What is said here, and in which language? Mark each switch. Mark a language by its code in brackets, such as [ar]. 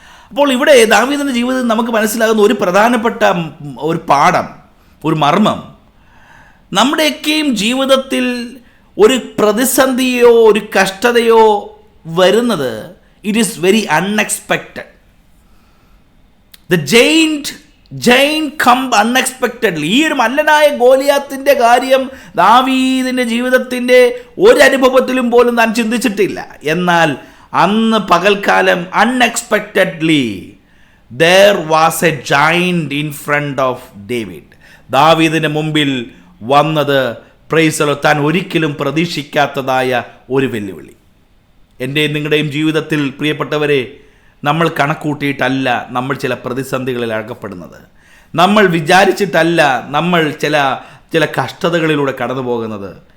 [ml] അപ്പോൾ ഇവിടെ ദാവീദിൻ്റെ ജീവിതത്തിൽ നമുക്ക് മനസ്സിലാകുന്ന ഒരു പ്രധാനപ്പെട്ട ഒരു പാഠം, ഒരു മർമ്മം, നമ്മുടെയൊക്കെയും ജീവിതത്തിൽ ഒരു പ്രതിസന്ധിയോ ഒരു കഷ്ടതയോ വരുന്നത് [en] it is very unexpected. The giant come unexpectedly. [ml] ഈ ഒരു മല്ലനായ ഗോലിയാത്തിൻ്റെ കാര്യം ദാവീദിൻ്റെ ജീവിതത്തിൻ്റെ ഒരു അനുഭവത്തിലും പോലും താൻ ചിന്തിച്ചിട്ടില്ല. എന്നാൽ അന്ന് പകൽക്കാലം [en] unexpectedly there was a giant in front of David. [ml] ദാവീദിന് മുമ്പിൽ വന്നത് [en] praise the Lord, [ml] താൻ ഒരിക്കലും പ്രതീക്ഷിക്കാത്തതായ ഒരു വെല്ലുവിളി. എൻ്റെയും നിങ്ങളുടെയും ജീവിതത്തിൽ പ്രിയപ്പെട്ടവരെ, നമ്മൾ കണക്കൂട്ടിയിട്ടല്ല നമ്മൾ ചില പ്രതിസന്ധികളിൽ അകപ്പെടുന്നത്. നമ്മൾ വിചാരിച്ചിട്ടല്ല നമ്മൾ ചില കഷ്ടതകളിലൂടെ കടന്നു പോകുന്നത്.